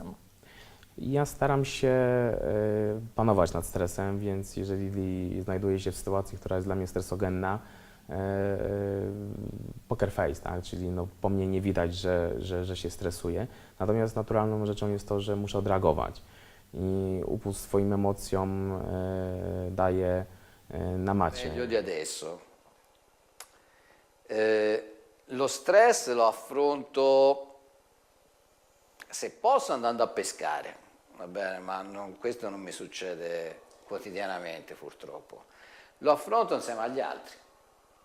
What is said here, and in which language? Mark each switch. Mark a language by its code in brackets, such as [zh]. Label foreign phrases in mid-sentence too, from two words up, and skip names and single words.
[pl] Ja staram się panować nad stresem, więc jeżeli znajduję się w sytuacji, która jest dla mnie stresogenna, [en] poker face, [pl] tak? Czyli no, po mnie nie widać, że się stresuję. Natomiast naturalną rzeczą jest to, że muszę odreagować i upust swoim emocjom daje na macie. [it] Meglio di adesso. Lo stress lo affronto se posso andando a pescare, va bene, ma questo non mi succede quotidianamente purtroppo. Lo affronto insieme agli altri.